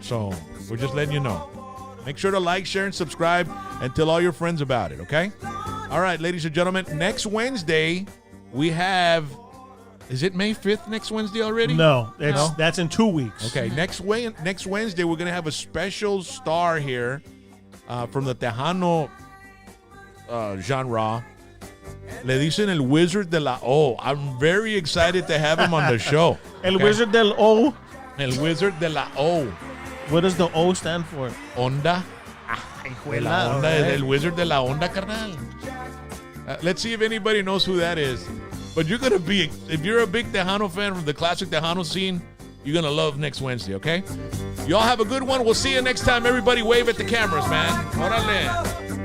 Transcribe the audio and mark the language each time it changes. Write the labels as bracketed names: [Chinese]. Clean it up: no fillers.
[English] So we're just letting you know. Make sure to like, share, and subscribe, and tell all your friends about it, okay? All right, ladies and gentlemen, next Wednesday, we have... Is it May 5th next Wednesday already? No, that's in 2 weeks. Okay, next Wednesday, we're going to have a special star here. from the Tejano genre. [Spanish] Le dicen el Wizard de la O. [English] I'm very excited to have him on the show. [Spanish] El Wizard del O. El Wizard de la O. [English] What does the O stand for? [Spanish] Onda. De la onda, el Wizard de la Onda, carnal. [English] Let's see if anybody knows who that is. But you're going to be, if you're a big Tejano fan from the classic Tejano scene, you're going to love next Wednesday, okay? Y'all have a good one. We'll see you next time. Everybody wave at the cameras, man. Órale.